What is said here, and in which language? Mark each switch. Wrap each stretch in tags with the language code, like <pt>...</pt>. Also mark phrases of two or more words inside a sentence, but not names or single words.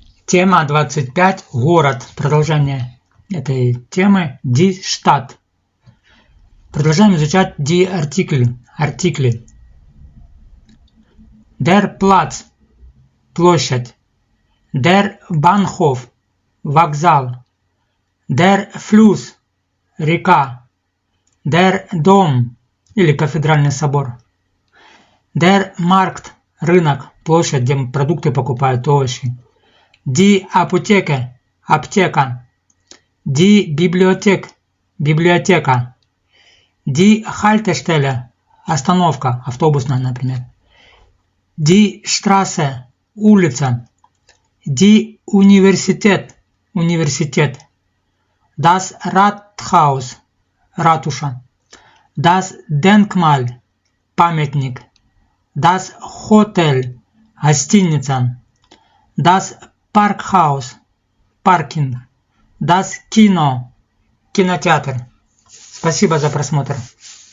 <ru>Тема 25. Город. Продолжение этой темы.</ru> <de>Die Stadt.</de> <ru>Продолжаем изучать die артикли.</ru> <de>Der Platz. Площадь. Der Bahnhof. Вокзал. Der Fluss. Река. Der Dom.</de> <ru>Или кафедральный собор.</ru> <de>Der Markt.</de> <ru>Рынок. Площадь, где продукты покупают, овощи.</ru> <de>Die Apotheke. Аптека. Die Bibliothek. Библиотека. Die Haltestelle.</de> <ru>Остановка. Автобусная, например.</ru> <de>Die Straße. Улица. Die Universität. Университет. Das Rathaus. Ратуша. Das Denkmal. Памятник. Das Hotel. Гостиница. Das Parkhaus. Паркинг. Das Kino.</de> <ru>Кинотеатр. Спасибо за просмотр.</ru>